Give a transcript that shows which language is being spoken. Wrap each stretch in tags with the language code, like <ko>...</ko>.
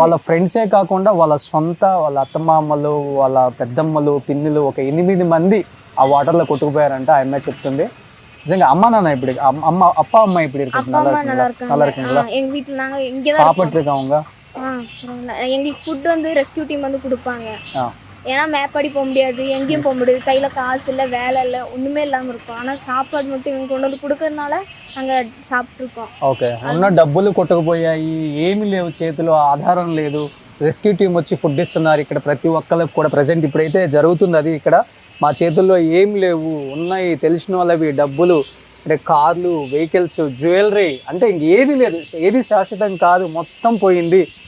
<te>వాళ్ళ ఫ్రెండ్సే కాకుండా వాళ్ళ సొంత వాళ్ళ అత్తమామలు వాళ్ళ పెద్దమ్మలు పిన్నులు ఒక 8 మంది ఆ వాటర్లో కొట్టుకుపోయారంట. ఆ అమ్మాయి చెప్తుంది. నిజంగా అమ్మ నాన్న ఇప్పుడు</te> <ta>அப்பா அம்மா இப்படி இருக்கு? நல்லா இருக்குங்களா? எங்க வீட்ல நாங்க இங்க தான் சாப்பிட்டு இருக்கவங்க. எங்களுக்கு ஃபுட் வந்து ரெஸ்கியூ டீம் வந்து கொடுப்பாங்க. ஏன்னா மேப்பாடி போக முடியாது, எங்கேயும் போக முடியாது, கையில் காசு இல்லை, வேலை இல்லை, ஒன்றுமே இல்லாமல் இருக்கும். ஆனால் சாப்பாடு மட்டும் இங்கே கொண்டு வந்து கொடுக்கறதுனால நாங்கள் సాப்பிட்ருக்கோம்.</ta> <te>ఓకే, ఉన్న డబ్బులు కొట్టుకుపోయాయి, ఏమీ లేవు చేతిలో, ఆధారం లేదు. రెస్క్యూ టీం వచ్చి ఫుడ్ ఇస్తున్నారు ఇక్కడ ప్రతి ఒక్కరికి కూడా. ప్రజెంట్ ఇప్పుడైతే జరుగుతుంది అది. ఇక్కడ మా చేతుల్లో ఏం లేవు, ఉన్నాయి తెలిసిన వాళ్ళవి డబ్బులు, అంటే కార్లు, వెహికల్స్, జ్యువెలరీ, అంటే ఇంకేది లేదు, ఏది శాశ్వతం కాదు, మొత్తం పోయింది.</te>